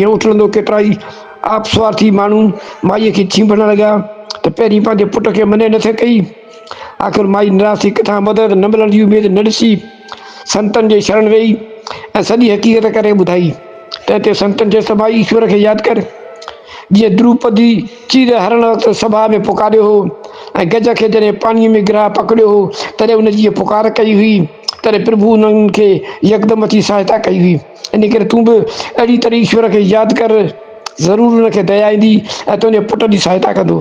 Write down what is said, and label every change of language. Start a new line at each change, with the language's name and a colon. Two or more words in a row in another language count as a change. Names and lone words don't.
Sindhi: हीअं उथलंदो केतिरा ई आप स्वार्थी माण्हू माईअ खे छींभण लॻा त पहिरीं पंहिंजे पुट खे मने न थे कई। आख़िर माई निराश थी किथां मदद न मिलण जी उमेद न ॾिसी संतनि जे शरण वेही ऐं सॼी हक़ीक़त करे ॿुधाई। तंहिं ते संतनि चयसि त भाई ईश्वर खे यादि कर। जीअं द्रुपदी चीर हरण वक़्तु सभा में पुकारियो हो ऐं गज खे जॾहिं पाणीअ में गिरा पकड़ियो हो, तॾहिं उन जी पुकार कई हुई तॾहिं प्रभु उन्हनि खे यकदमि अची सहायता कई हुई। इन करे तूं बि अहिड़ी तरह ईश्वर खे यादि कर, ज़रूरु हुनखे दया ईंदी ऐं तुंहिंजे पुट जी सहायता कंदो।